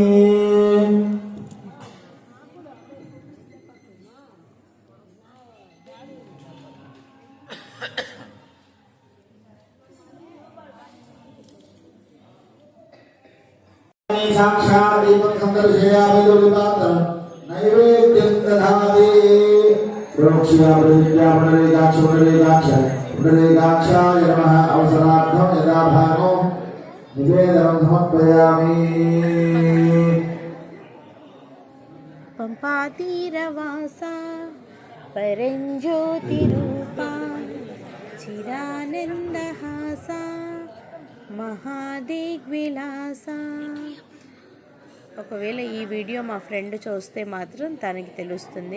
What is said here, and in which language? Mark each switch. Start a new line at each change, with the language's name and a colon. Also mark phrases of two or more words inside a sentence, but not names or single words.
Sanskrit: साक्षात् दीपं संदर्शयामि दुर्गापात्रं नैवेद्यं दधामि पुण्डरीकाक्षाय नमः अवसरार्थं यदा भागो निवेदनं समर्पयामि పంపాతీరవాసా పరంజ్యోతిరూపా చిరానందహాసా మహాదిగ్విలాసా.
Telugu: ఒకవేళ ఈ వీడియో మా ఫ్రెండ్ చూస్తే మాత్రం తనకి తెలుస్తుంది.